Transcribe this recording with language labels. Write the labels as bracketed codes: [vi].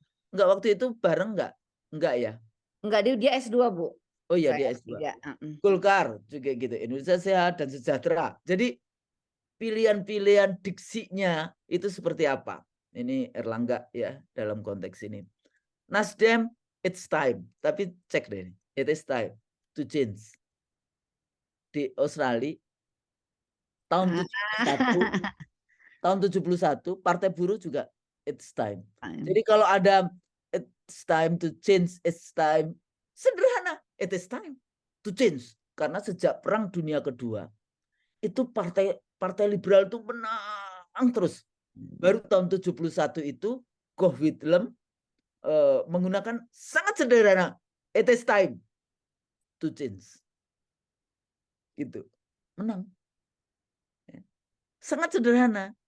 [id] Enggak, waktu itu bareng enggak? Enggak ya? Enggak, dia S2 Bu. Oh iya, Saya dia S2. S3. Golkar juga gitu, Indonesia Sehat dan Sejahtera. Jadi pilihan-pilihan diksinya itu seperti apa? Ini Erlangga ya dalam konteks ini. [en] Nasdem, it's time. [id] Tapi cek deh, [en] it is time to change. [id] Di Australia tahun 71 Partai Buruh juga [en] it's time. [id] Jadi kalau ada [en] it's time to change, it's time, sederhana, it is time to change. [id] Karena sejak Perang Dunia Kedua itu partai liberal itu menang terus. Baru tahun 71 itu Gough Whitlam menggunakan sangat sederhana, [en] it is time to change. [id] Gitu. Menang. Sangat sederhana.